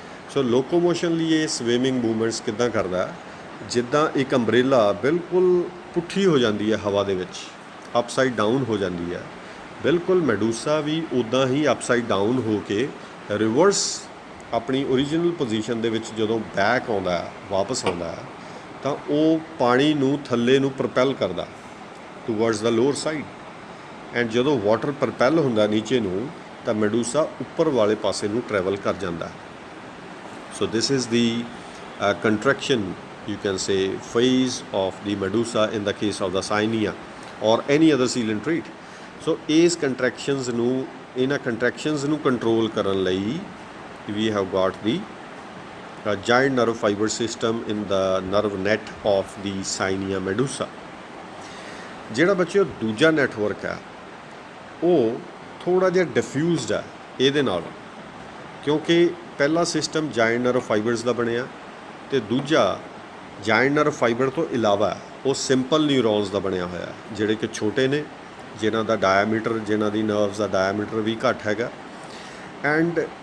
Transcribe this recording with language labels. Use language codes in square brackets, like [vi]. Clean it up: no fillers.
[pa] ਸੋ locomotion ਲਈ ਇਹ swimming movements ਕਿੱਦਾਂ ਕਰਦਾ, ਜਿੱਦਾਂ ਇੱਕ ਅੰਬਰੇਲਾ ਬਿਲਕੁਲ ਪੁੱਠੀ ਹੋ ਜਾਂਦੀ ਹੈ ਹਵਾ ਦੇ ਵਿੱਚ, ਅਪਸਾਈਡ ਡਾਊਨ ਹੋ ਜਾਂਦੀ ਹੈ, ਬਿਲਕੁਲ ਮੈਡੂਸਾ ਵੀ ਉੱਦਾਂ ਹੀ ਅਪਸਾਈਡ ਡਾਊਨ ਹੋ ਕੇ ਰਿਵਰਸ ਆਪਣੀ ਓਰੀਜਨਲ ਪੋਜੀਸ਼ਨ ਦੇ ਵਿੱਚ ਜਦੋਂ ਬੈਕ ਆਉਂਦਾ, ਵਾਪਸ ਆਉਂਦਾ, ਤਾਂ ਉਹ ਪਾਣੀ ਨੂੰ ਥੱਲੇ ਨੂੰ ਪ੍ਰਪੈਲ ਕਰਦਾ [en] Towards the lower side. [pa] And ਜਦੋਂ ਵਾਟਰ ਪ੍ਰਪੈਲ ਹੁੰਦਾ ਨੀਚੇ ਨੂੰ, ਤਾਂ ਮੈਡੂਸਾ ਉੱਪਰ ਵਾਲੇ ਪਾਸੇ ਨੂੰ ਟਰੈਵਲ ਕਰ ਜਾਂਦਾ। [en] So this is the contraction, you can say, phase of the medusa in the case of the Cyania or any other coelenterates. So [pa] ਇਸ ਕੰਟਰੈਕਸ਼ਨਸ ਨੂੰ, ਇਹਨਾਂ ਕੰਟਰੈਕਸ਼ਨਸ ਨੂੰ ਕੰਟਰੋਲ ਕਰਨ ਲਈ [en] we have got the giant nerve fiber system in the nerve net of the Cyania medusa. [pa] ਜਿਹੜਾ ਬੱਚਿਓ ਦੂਜਾ network ਹੈ ਉਹ ਥੋੜ੍ਹਾ ਜਿਹਾ ਡਿਫਿਊਜ਼ਡ ਹੈ ਇਹਦੇ ਨਾਲ, ਕਿਉਂਕਿ ਪਹਿਲਾ ਸਿਸਟਮ ਜਾਇੰਟ ਨਰਵ ਫਾਈਬਰਸ ਦਾ ਬਣਿਆ ਅਤੇ ਦੂਜਾ ਜਾਇੰਟ ਨਰਵ ਫਾਈਬਰ ਤੋਂ ਇਲਾਵਾ ਉਹ ਸਿੰਪਲ ਨਿਊਰੋਨਸ ਦਾ ਬਣਿਆ ਹੋਇਆ, ਜਿਹੜੇ ਕਿ ਛੋਟੇ ਨੇ, ਜਿਨ੍ਹਾਂ ਦਾ ਡਾਇਆਮੀਟਰ, ਜਿਨ੍ਹਾਂ ਦੀ ਨਰਵਸ ਦਾ ਡਾਇਆਮੀਟਰ ਵੀ ਘੱਟ ਹੈਗਾ। ਐਂਡ